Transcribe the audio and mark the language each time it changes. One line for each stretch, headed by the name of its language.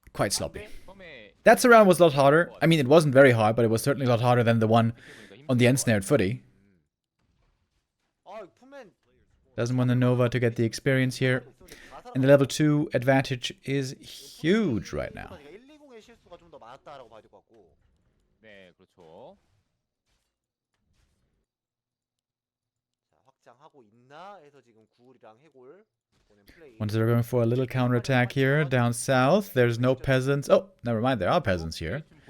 English: quite sloppy. That round was a lot harder. I mean, it wasn't very hard, but it was certainly a lot harder than the one on the ensnared footy.
Korean: 아, 푸맨
English: Doesn't want the Nova to get the experience here. And the level 2 advantage is huge right now.
Korean: 120의 실수가 좀 더 많았다라고 봐야 될 것 같고. 네, 그렇죠. 자, 확장하고 있나 해서 지금 구울이랑 해골 보낸 플레이.
English: Once they're going for a little counterattack here down south. There's no peasants. Oh, never mind. There are peasants here.